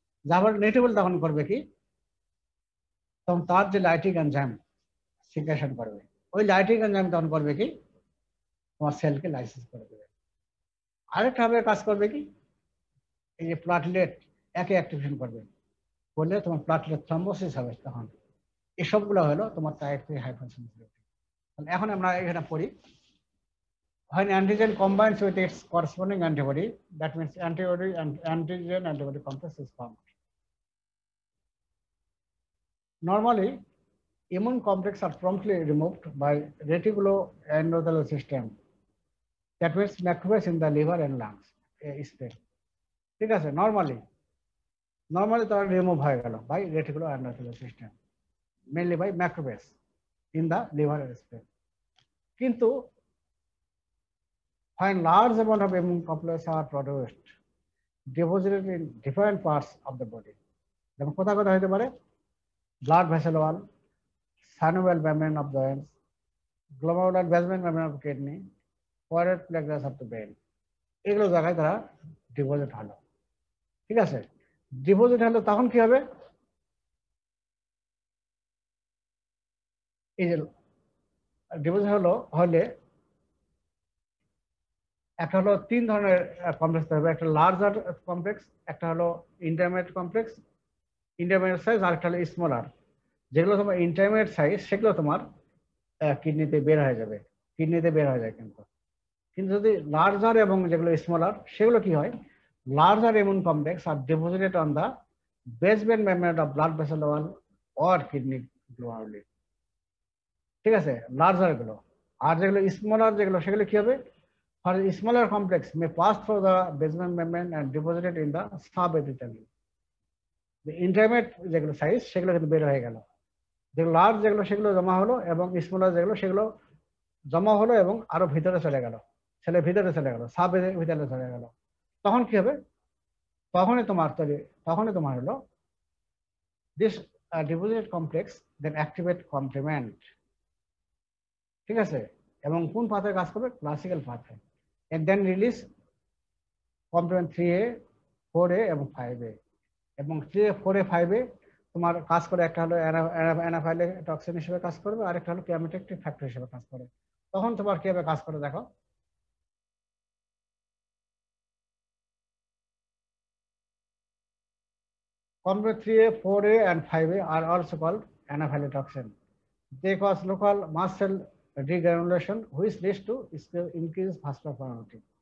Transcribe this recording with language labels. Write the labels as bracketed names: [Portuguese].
[Bangla] যাবার নিউট্রোফিল তখন করবে কি, তখন তার যে লাইটিক এনজাইম সিক্রেশন করবে, ওই লাইটিক এনজাইম তখন করবে কি, তোমার সেলকে লাইসিস করে দেবে। আরেকটা ভাবে কাজ করবে কি, এই যে প্লাটলেট একে অ্যাক্টিভেশন করবে, করলে তোমার প্লাটলেট থ্রম্বোসিস হবে। তখন এসবগুলো হলো তোমার টাইপ 3 হাইপারসেনসিটিভিটি। এখন আমরা এখানে পড়ি, [English] when antigen combines with its corresponding antibody, that means antigen antibody complex is formed. Normally, immune complex are promptly removed by reticuloendothelial system, that means macrophage in the liver and lungs. [Bangla] ঠিক আছে, [English] normally [Bangla] তারা [English] remove [Bangla] হয়ে গেল [English] By reticuloendothelial system, mainly by macrophage in the liver and spleen. [Bangla] কিন্তু [English] when large amount of immune complexes are produced, deposited in different parts of the body, [Bangla] যেমন কোথায় কোথায় হতে পারে, [English] blood vessel wall, synovial membrane of joints, glomerular basement membrane of kidney, parietal plexus of the brain, [Bangla] এগুলো জায়গায় তারা deposit হলো। ঠিক আছে, ডিপোজিট হলো তখন কি হবে, এই যে ডিপোজিট হলে একটা হলো তিন ধরনের কমপ্লেক্স হবে, একটা লার্জার কমপ্লেক্স, একটা হলো ইন্টারমিডিয়েট কমপ্লেক্স, ইন্টারমিডিয়েট সাইজ, আর একটা হলো স্মলার। যেগুলো তোমার ইন্টারমিডিয়েট সাইজ সেগুলো তোমার কিডনিতে বের হয়ে যাবে, কিডনিতে বের হয়ে যায়। কিন্তু কিন্তু যদি লার্জার এবং যেগুলো স্মলার সেগুলো কি হয়, [English] Larger immune complex are deposited on the basement membrane of blood vessel wall or kidney glomeruli. [Bangla] ঠিক আছে, লার্জার গুলো। আর যেগুলো স্মলার যেগুলো সেগুলো কি হবে, [English] for smaller complex may pass through the basement membrane and deposited in the subepithelium. The intermediate [Bangla] যেগুলো size সেগুলো কিন্তু বের হয়ে গেল, যেগুলো লার্জ যেগুলো সেগুলো জমা হলো, এবং স্মলার যেগুলো সেগুলো জমা হলো এবং আরো ভিতরে চলে গেল, ভিতরে চলে গেল, ভিতরে চলে গেল। তখন কি হবে, তখনই তোমার হলো [English] this deposited complex then activate complement। [Bangla] ঠিক আছে, এবং কোন পাথে কাজ করবে, classical পাথে, [English] and then release complement 3A, 4A [Bangla] এবং 5A। এবং 3A, 4A, 5A তোমার কাজ করে, একটা হলো অ্যানাফাইলেটক্সিন হিসেবে কাজ করবে, আর একটা হলো কেমোটেকটিক ফ্যাক্টর হিসেবে কাজ করে। তখন তোমার কিভাবে কাজ করে দেখো, [English] complement 3A, 4A and 5A are also called anaphylatoxin. They cause local mast cell degranulation which leads to increased vascular permeability.